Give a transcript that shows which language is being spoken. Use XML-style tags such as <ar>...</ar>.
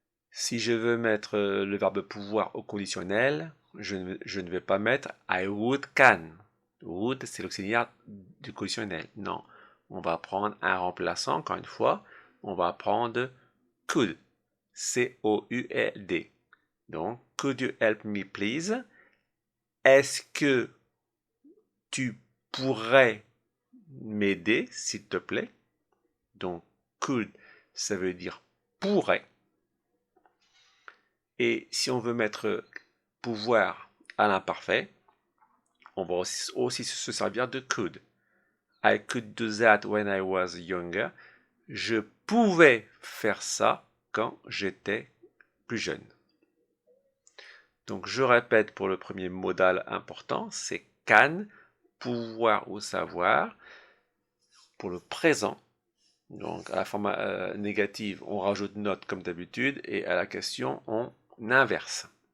<fr>Si je veux mettre le verbe pouvoir au conditionnel, je ne vais pas mettre</fr> <en>I would can.</en> <fr>Would, c'est l'auxiliaire du conditionnel. Non, on va prendre un remplaçant, encore une fois. On va prendre could. C-O-U-L-D.</fr> <en>Donc, could you help me please?</en> <fr>Est-ce que tu pourrais m'aider, s'il te plaît? Donc, could, ça veut dire pourrait. Et si on veut mettre pouvoir à l'imparfait, on va aussi se servir de could.</fr> <en>I could do that when I was younger.</en> <fr>Je pouvais faire ça quand j'étais plus jeune. Donc je répète pour le premier modal important, c'est can, pouvoir ou savoir. Pour le présent, donc à la forme négative, on rajoute not comme d'habitude et à la question, on inverse.</fr>